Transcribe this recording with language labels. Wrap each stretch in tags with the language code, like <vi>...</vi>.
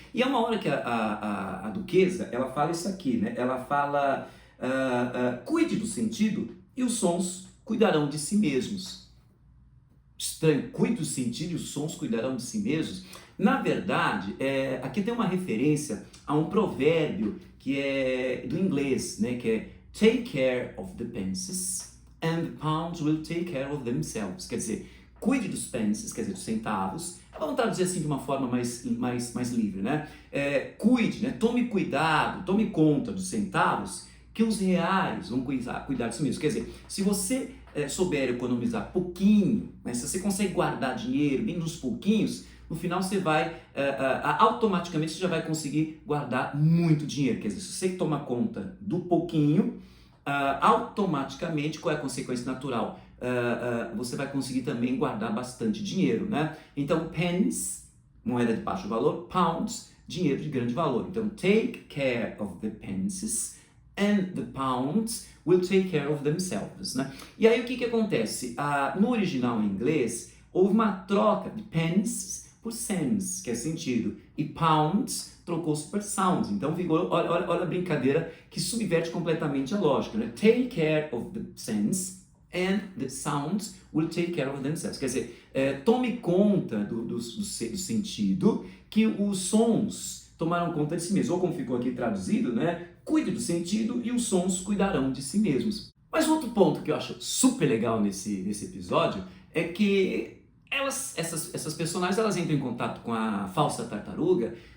<pt>E é uma hora que a duquesa, ela fala isso aqui, né? Ela fala... cuide do sentido e os sons cuidarão de si mesmos. Estranho, cuide do sentido e os sons cuidarão de si mesmos. Na verdade, aqui tem uma referência a um provérbio que é do inglês, né?</pt> <en>Que é take care of the pences and the pounds will take care of themselves.</en> <pt>Quer dizer, cuide dos pences, quer dizer, dos centavos. Vamos traduzir assim de uma forma mais livre, né? Cuide, né? Tome cuidado, tome conta dos centavos, que os reais vão cuidar disso mesmo. Quer dizer, se você souber economizar pouquinho, né, se você consegue guardar dinheiro bem nos pouquinhos, no final você vai, automaticamente você já vai conseguir guardar muito dinheiro. Quer dizer, se você toma conta do pouquinho, automaticamente, qual é a consequência natural? Você vai conseguir também guardar bastante dinheiro, né? Então, pence, moeda de baixo valor, pounds, dinheiro de grande valor.</pt> <en>Então, take care of the pences and the pounds will take care of themselves, né?</en> <pt>E aí o que acontece? No original em inglês, houve uma troca de pence por cents, que é sentido, e pounds trocou-se por sounds. Então ficou, olha a brincadeira que subverte completamente a lógica, né?</pt> <en>Take care of the cents and the sounds will take care of themselves.</en> <pt>Quer dizer, tome conta do sentido, que os sons tomarão conta de si mesmos. Ou como ficou aqui traduzido, né? Cuide do sentido e os sons cuidarão de si mesmos. Mas outro ponto que eu acho super legal nesse episódio é que essas personagens, elas entram em contato com a falsa tartaruga.</pt>